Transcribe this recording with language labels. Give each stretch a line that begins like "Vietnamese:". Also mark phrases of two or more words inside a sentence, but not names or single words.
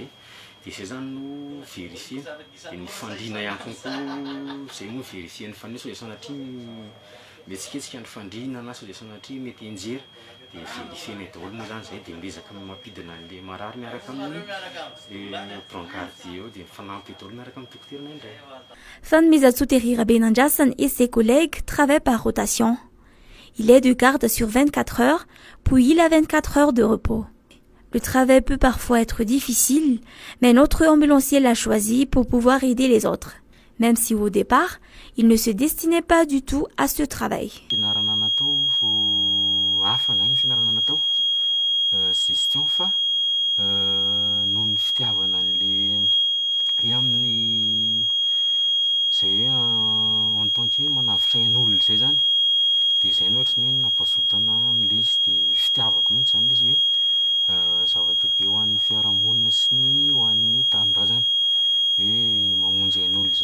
Malagasy: Dia izay zany no vérifie dia ny fandriana ihany konko izay moa vérifie ny fandriana sao dia sanatria mihetsiketsika ny fandriana na sao dia sanatria mety enjera dia vérifie ny daholo moa zany izay dia miezaka mampidina an'ilay marary miaraka amin'ny brancardie eo dia mifanampy daholo miaraka amin'ny dokotera indray.
French: Sanmezatsotery Rabenandrasan et ses collègues travaillent par rotation. Il est de garde sur 24 heures, puis il a 24 heures de repos. Le travail peut parfois être difficile, mais notre ambulancier l'a choisi pour pouvoir aider les autres, même si au départ, il ne se destinait pas du tout à ce travail.
Malagasy: Fianarana natao vo hafa zany fianarana natao system fa noho ny fitiavana an'le amin'ny zay hoe
French: en tant que
Malagasy: manavitra ain'olona zay zany de zay no ohatrany hoe nampazotana am'le izy de fitiavako mihitsy zany le izy hoe zava-dehibe ho an'ny fiarahamonina sy ny ho an'ny tanindrazana hoe mamonjy ain'olona